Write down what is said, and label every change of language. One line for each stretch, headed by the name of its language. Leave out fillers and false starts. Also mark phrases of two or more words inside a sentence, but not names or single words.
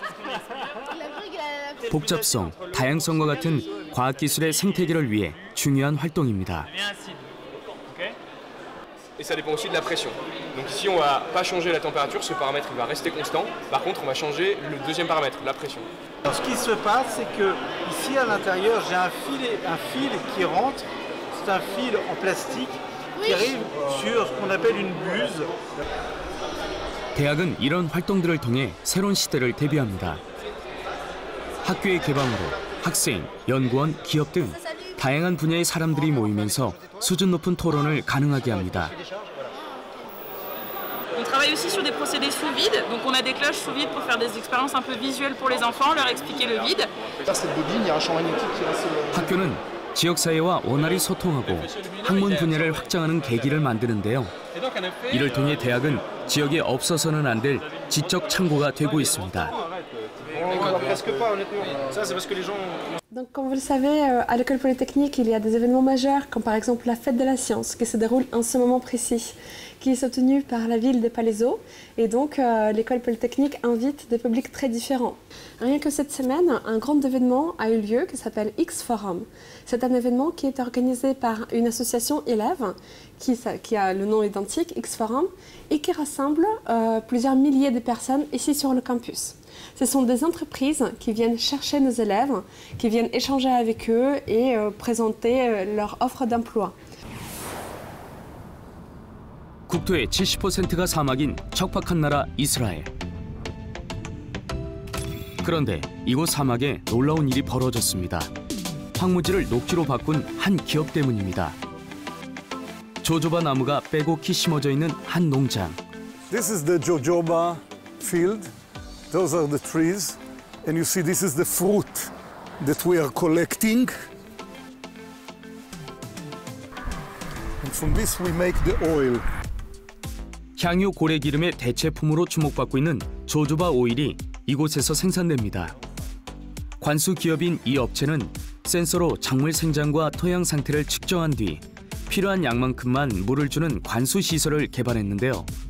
Korean: 복잡성, 다양성과 같은 과학기술의 생태계를 위해 중요한 활동입니다.
French: Et ça dépend aussi de la pression. Donc ici, on va pas changer la température, ce paramètre il va rester constant. Par contre, on va changer le deuxième paramètre, la pression. Alors, ce qui se passe, c'est que ici à l'intérieur, j'ai un fil qui rentre. C'est un fil en plastique qui arrive sur ce qu'on appelle une buse.
Korean: 대학은 이런 활동들을 통해 새로운 시대를 대비합니다. 학교의 개방으로 학생, 연구원, 기업 등 다양한 분야의 사람들이 모이면서 수준 높은 토론을 가능하게 합니다.
French: On travaille aussi sur des procédés sous vide, donc on a des cloches sous vide pour faire des expériences un peu visuelles pour les enfants, leur expliquer le vide.
Korean: 학교는 지역사회와 원활히 소통하고 학문 분야를 확장하는 계기를 만드는데요. 이를 통해 대학은 지역에 없어서는 안 될 지적 창고가 되고 있습니다.
French: Donc, comme vous le savez, à l'école polytechnique, il y a des événements majeurs, comme par exemple la fête de la science, qui se déroule en ce moment précis, qui est soutenue par la ville des Palaiseaux. Et donc, l'école polytechnique invite des publics très différents. Rien que cette semaine, un grand événement a eu lieu qui s'appelle X-Forum. C'est un événement qui est organisé par une association élève qui a le nom identique, X-Forum, et qui rassemble plusieurs milliers de personnes ici sur le campus. Ce sont des entreprises qui viennent chercher nos élèves, qui viennent échanger avec eux et présenter leur offre d'emploi.
Korean: 국토의 70%가 사막인 척박한 나라 이스라엘. 그런데 이곳 사막에 놀라운 일이 벌어졌습니다. 황무지를 녹지로 바꾼 한 기업 때문입니다. 조조바 나무가 빼곡히 심어져 있는 한 농장.
English: This is the jojoba field. Those are the trees, and you see this is the fruit that we are collecting. And from this we make the oil.
Korean: 향유 고래 기름의 대체품으로 주목받고 있는 조조바 오일이 이곳에서 생산됩니다. 관수 기업인 이 업체는 센서로 작물 생장과 토양 상태를 측정한 뒤 필요한 양만큼만 물을 주는 관수 시설을 개발했는데요.